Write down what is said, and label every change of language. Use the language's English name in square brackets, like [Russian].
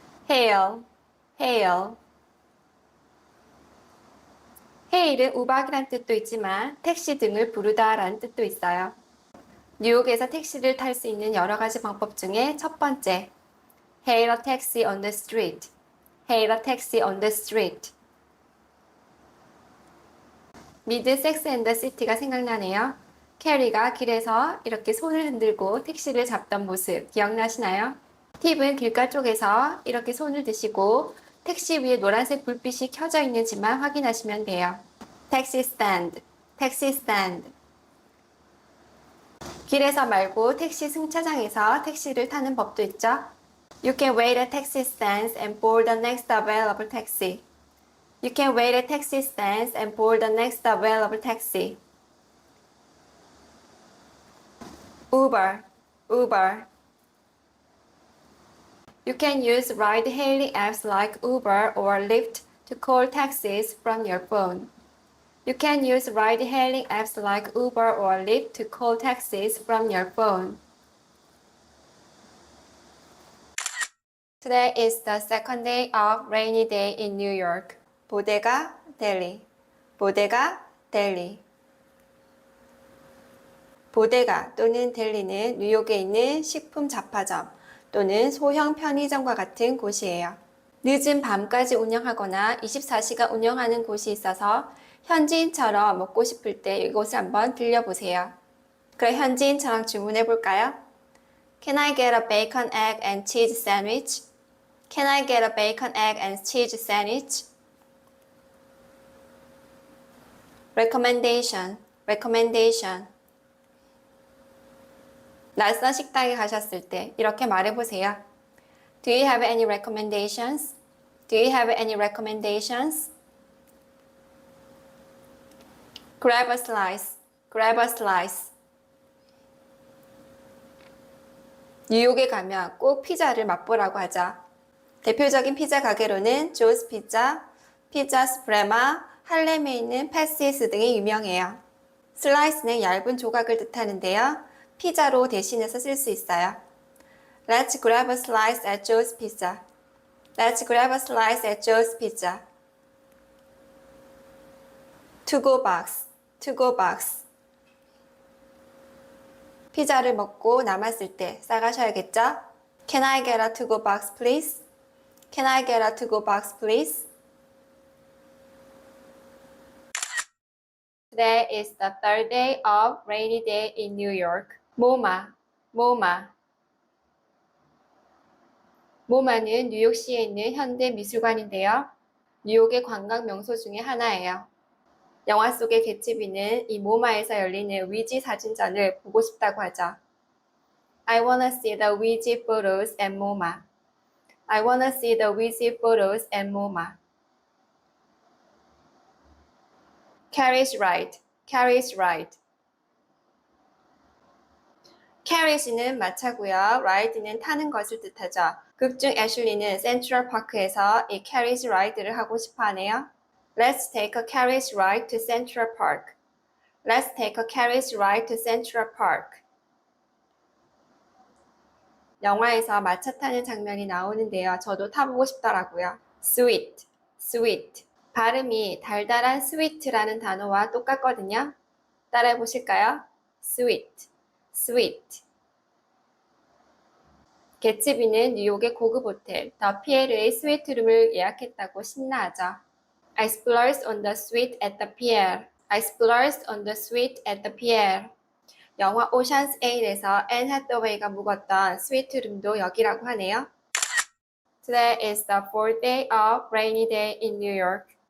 [English] Hail, hail. [Korean] hail은 우박이란 뜻도 있지만 택시 등을 부르다 라는 뜻도 있어요. 뉴욕에서 택시를 탈 수 있는 여러 가지 방법 중에 첫 번째, [English] hail a taxi on the street. hail a taxi on the street. [Korean] 미드 섹스 앤 더 시티가 생각나네요. 캐리가 길에서 이렇게 손을 흔들고 택시를 잡던 모습 기억나시나요? 팁은 길가 쪽에서 이렇게 손을 드시고 택시 위에 노란색 불빛이 켜져 있는지만 확인하시면 돼요. 택시 스탠드, 택시 스탠드. 길에서 말고 택시 승차장에서 택시를 타는 법도 있죠. [English] You can wait at taxi stands and board the next available taxi. You can wait at taxi stands and board the next available taxi. Uber, Uber. You can use ride-hailing apps like Uber or Lyft to call taxis from your phone. You can use ride-hailing apps like Uber or Lyft to call taxis from your phone. Today is the second day of rainy day in New York. Bodega Deli. Bodega Deli. [Korean] 보데가 또는 델리는 뉴욕에 있는 식품 잡화점 또는 소형 편의점과 같은 곳이에요. 늦은 밤까지 운영하거나 24시간 운영하는 곳이 있어서 현지인처럼 먹고 싶을 때 이곳을 한번 들려보세요. 그럼 현지인처럼 주문해 볼까요? [English] Can I get a bacon, egg, and cheese sandwich? Can I get a bacon, egg, and cheese sandwich? Recommendation, recommendation. [Korean] 낯선 식당에 가셨을 때 이렇게 말해보세요. [English] Do you have any recommendations? Do you have any recommendations? Grab a slice, grab a slice. [Korean] 뉴욕에 가면 꼭 피자를 맛보라고 하죠. 대표적인 피자 가게로는 조스 피자, 피자 스프레마, 할렘에 있는 패시스 등이 유명해요. 슬라이스는 얇은 조각을 뜻하는데요. 피자로 대신해서 쓸 수 있어요. [English] Let's grab a slice at Joe's Pizza. Let's grab a slice at Joe's Pizza. To-go box, to-go box. [Korean] 피자를 먹고 남았을 때 싸가셔야겠죠? [English] Can I get a to-go box, please? Can I get a to-go box, please? Today is the third day of rainy day in New York. MoMA, MoMA. [Korean] 모마는 뉴욕시에 있는 현대 미술관인데요. 뉴욕의 관광 명소 중에 하나예요. 영화 속의 개츠비는 이 모마에서 열리는 위지 사진전을 보고 싶다고 하죠. [English] I wanna see the Ouija photos at MoMA. I wanna see the Ouija photos at MoMA. Carriage ride, carriage ride. [Korean] carriage는 마차고요. ride는 타는 것을 뜻하죠. 극중 애슐리는 센트럴 파크에서 이 carriage ride를 하고 싶어 하네요. [English] Let's take a carriage ride to Central Park. Let's take a carriage ride to Central Park. [Korean] 영화에서 마차 타는 장면이 나오는데요. 저도 타보고 싶더라고요. [English] Sweet, sweet. [Korean] 발음이 달달한 sweet라는 단어와 똑같거든요. 따라해 보실까요? [English] Sweet, sweet. [Korean] 개츠비는 뉴욕의 고급 호텔 더 피에르의 스위트룸을 예약했다고 신나하죠. [English] I splurged on the suite at the pier. I splurged on the suite at the pier. [Korean] 영화 오션스 8에서 앤 해서웨이가 묵었던 스위트룸도 여기라고 하네요. [English] Today is the fourth day of rainy day in New York.